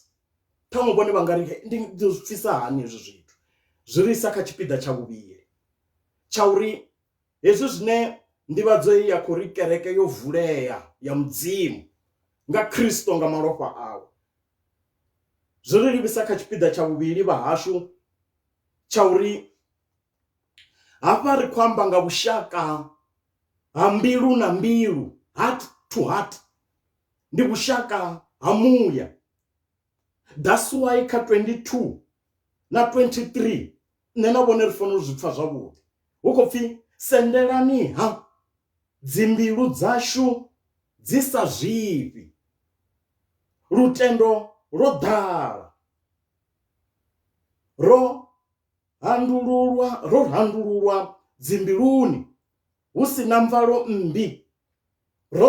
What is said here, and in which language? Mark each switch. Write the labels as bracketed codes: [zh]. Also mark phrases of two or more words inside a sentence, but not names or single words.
[ve] Ṱhaṅwe vhone vha nga ri ndi zwi pfisa hani hezwi zwithu, zwi ri isa kha tshipiḓa tsha vhuvhili tsha uri hezwi zwine nḓivhadzo ya khou ri kereke yo vulea ya mudzimu nga Kristo nga malofha awe, zwi ri livhisa kha tshipiḓa tsha vhuvhili vha hashu tsha uri hafha ri khou amba nga vhushaka ha mbilu na mbilu, [en] heart to heart, [ve] ndi vhushaka ha muya. [en] That's why [ve] kha 22 na 23 nṋe na vhone ri fanela u zwi pfha zwavhuḓi, hu khou pfhi sendelani ha dzimbilu dzashu dzi sa zwifhi, lutendo lwo ḓala, ro handululwa dzimbiluni hu si na mvalo mmbi, ro